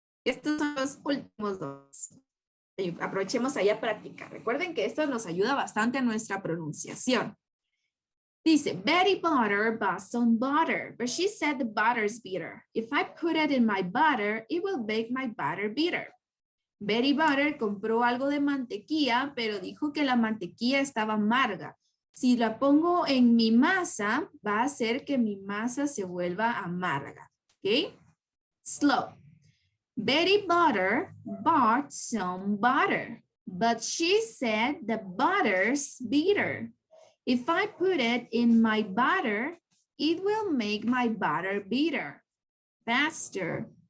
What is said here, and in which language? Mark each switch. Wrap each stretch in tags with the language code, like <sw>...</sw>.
<es>Estos son los últimos dos. Aprovechemos ahí a practicar. Recuerden que esto nos ayuda bastante a nuestra pronunciación.</es> <en>Dice, Betty butter bought some butter, but she said the butter's bitter. If I put it in my butter, it will make my butter bitter.</en> <es>Betty Butter compró algo de mantequilla, pero dijo que la mantequilla estaba amarga. Si la pongo en mi masa, va a hacer que mi masa se vuelva amarga.</es> <en>¿Ok? Slow. Betty Butter bought some butter, but she said the butter's bitter. If I put it in my butter, it will make my butter bitter. Faster.</en>